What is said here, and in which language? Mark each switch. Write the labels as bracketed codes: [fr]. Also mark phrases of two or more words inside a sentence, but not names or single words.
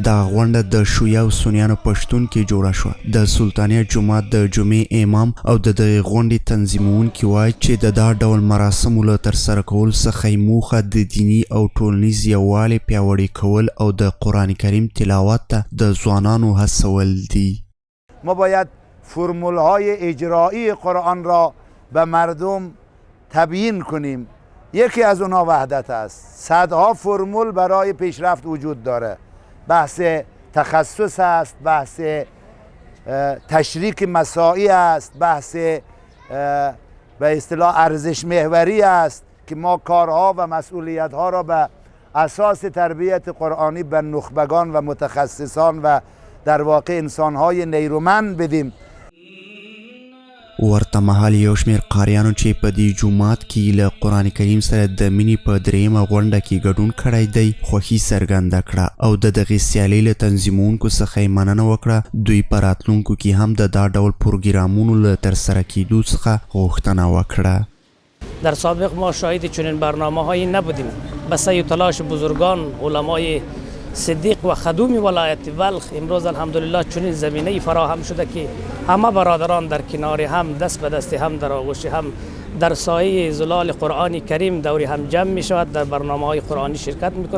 [ps] دا غونډه د شیعه او سنیانو پښتون کې جوړه شوه. د سلطانیه جومات د جمعې امام او د دغې غونډې تنظیمونکي وایي چې د دا ډول مراسمو له ترسره کولو څخه یې موخه د دیني او ټولنیز یووالي پیاوړی کول او د قرآن کریم تلاوت ته د ځوانانو هڅول دي. [fa] ما باید فرمولهای اجرایی قرآن را به مردم تبیین کنیم. یکی از اونها وحدت است. صدها فرمول برای پیشرفت وجود داره. بحث تخصص است، بحث تشریک مساعی است، بحث به اصطلاح ارزش محوری است که ما کارها و مسئولیتها را به اساس تربیت قرآنی به نخبگان و متخصصان و در واقع انسانهای نیرومند بدیم. [ps] ورته مهال یو شمېر قاریانو چې په دې جومات کې له قرآن کریم سره د مینې په دریمه غونډه کې ګډون کړی دی خوښي څرګنده کړه او د دغې سیالۍ له تنظیمونکو څخه یې مننه وکړه. دوی په راتلونکو کې هم د دا ډول پروګرامونو له ترسره کیدو څخه غوښتنه وکړه. [fa] در سابق ما شاهد چنین برنامه‌هایی نبودیم. به سعی و تلاش بزرگان علمای صدیق و خدوم ولایت بلخ امروز الحمدلله چنین زمینه‌ای فراهم شده که همه برادران در کنار هم دست به دست هم در آغوش هم در سایه ظلال قرآن کریم دور هم جمع می شود، در برنامه‌های قرآنی شرکت میکنه.